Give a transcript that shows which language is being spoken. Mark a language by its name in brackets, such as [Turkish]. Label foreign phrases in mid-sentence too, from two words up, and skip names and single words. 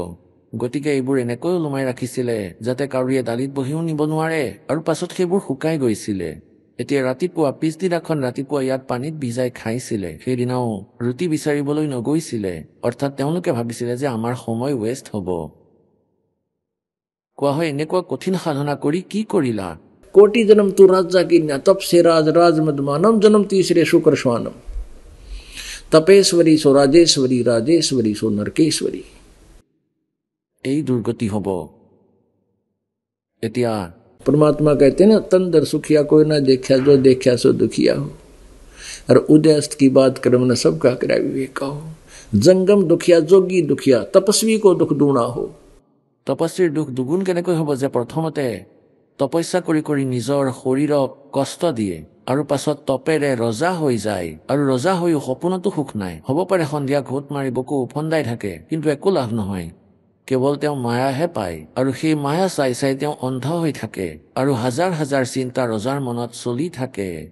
[Assamese] গতিকে এইবোৰ এনেকৈ ওলমাই ৰাখিছিলে যাতে কাউৰীয়ে দালিত বহিও নিব নোৱাৰে, আৰু পাছত সেইবোৰ শুকাই গৈছিলে। এতিয়া ৰাতিপুৱা পিছদিনাখন ৰাতিপুৱা ইয়াত পানীত ভিজাই খাইছিলে। সেইদিনাও ৰুটি বিচাৰিবলৈ নগৈছিলে, অৰ্থাৎ তেওঁলোকে ভাবিছিলে যে আমাৰ সময় ৱেষ্ট হ'ব। কোৱা হয় এনেকুৱা কঠিন সাধনা কৰি কি কৰিলা? [Hindi] कोटि जन्म तू राजा की न तप से राज राज मदमानम, जन्म तीसरे शुक्र स्वानम, तपेश्वरी सो राजेश्वरी, राजेश्वरी सो नरकेश्वरी। [Assamese] এই দুৰ্গতি হ'ব। এতিয়া [Hindi] परमात्मा कहते हैं ना, तंदर सुखिया कोई ना देखा, जो देखा सो दुखिया हो। और उदयस्त की बात कर्म न सबका करा विवेक हो। जंगम दुखिया, जोगी दुखिया, तपस्वी को दुख दूना हो। [Assamese] তপস্বীৰ দুখ দুগুণ কেনেকৈ হ'ব যে প্ৰথমতে তপস্যা কৰি কৰি নিজৰ শৰীৰক কষ্ট দিয়ে, আৰু পাছত তপেৰে ৰজা হৈ যায়, আৰু ৰজা হৈও সপোনতো সুখ নাই। হ'ব পাৰে সন্ধিয়া ঘোট মাৰি বকু উফন্দাই থাকে, কিন্তু একো লাভ নহয়। কেৱল তেওঁ মায়াহে পায়, আৰু সেই মায়া চাই চাই তেওঁ অন্ধ হৈ থাকে, আৰু হাজাৰ হাজাৰ চিন্তা ৰজাৰ মনত চলি থাকে।